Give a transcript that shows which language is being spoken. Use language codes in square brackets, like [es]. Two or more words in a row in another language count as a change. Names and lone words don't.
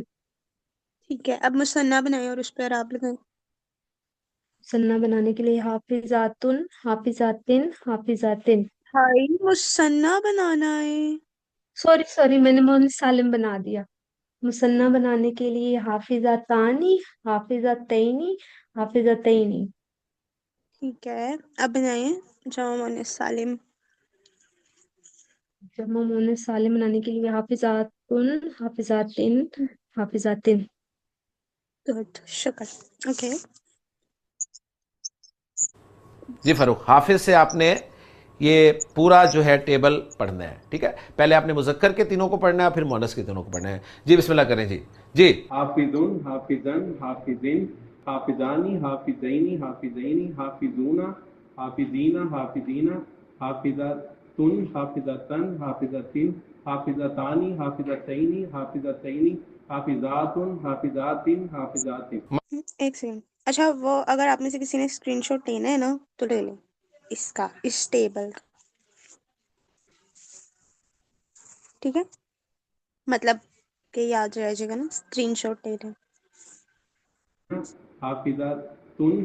[ur] ٹھیک ہے اب مثنیٰ بنائیں اور اس پہ اعراب لگائیں. [ar] سننا بنانے کے لیے حافظاتن، حافظاتن، حافظاتن. [ur] بھائی مثنیٰ بنانا ہے. [en] sorry sorry, [ur] میں نے مؤنث سالم بنا دیا. [ar] مثنیٰ بنانے کے لیے حافظتانی، حافظتینی، حافظتینی. [ur] ٹھیک ہے اب بنائیں جمع مؤنث سالم. [ar] جمع مؤنث سالم بنانے کے لیے حافظاتن، حافظاتن، حافظاتن. [ur] گڈ، شکر. اوکے. جی فاروق، حافظ سے آپ نے یہ پورا جو ہے ٹیبل پڑھنا ہے، ٹھیک ہے؟ پہلے آپ نے مذکر کے تینوں کو پڑھنا ہے، پھر مؤنث کے تینوں کو پڑھنا ہے. جی [ar] بسم اللہ [ur] کریں. جی جی. [ar] حافظن، حافظن، حافظن، حافظانی، حافظینی، حافظینی، حافظون، حافظین، حافظین، حافظتن، حافظتن، حافظتن، حافظتانی، حافظتینی، حافظتینی، حافظاتن، حافظاتن، حافظاتن. [ur] ایک سیکنڈ. اچھا وہ اگر آپ میں سے کسی نے اسکرین شاٹ لینا ہے نا تو لے لیں اس کا، اس ٹیبل کا، ٹھیک ہے؟ مطلب کہ یاد رہ جائے گا نا، اسکرین شاٹ لے لیں. حافظتن.